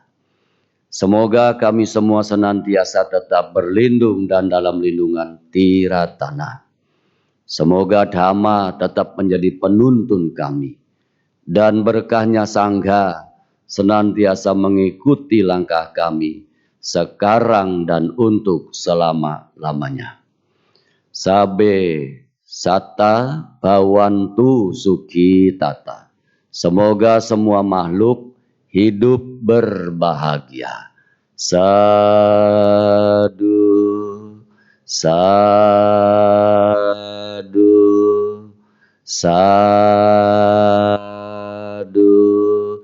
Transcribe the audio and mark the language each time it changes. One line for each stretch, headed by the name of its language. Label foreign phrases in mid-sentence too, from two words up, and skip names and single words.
Indonesian: Semoga kami semua senantiasa tetap berlindung dan dalam lindungan Tiratana. Semoga Dhamma tetap menjadi penuntun kami, dan berkahnya Sangha senantiasa mengikuti langkah kami sekarang dan untuk selama-lamanya.
Pali: Sabe sata bhavantu sukhi tata.
Indonesian: Semoga semua makhluk hidup berbahagia.
Pali: Sadu, sadu, sadu.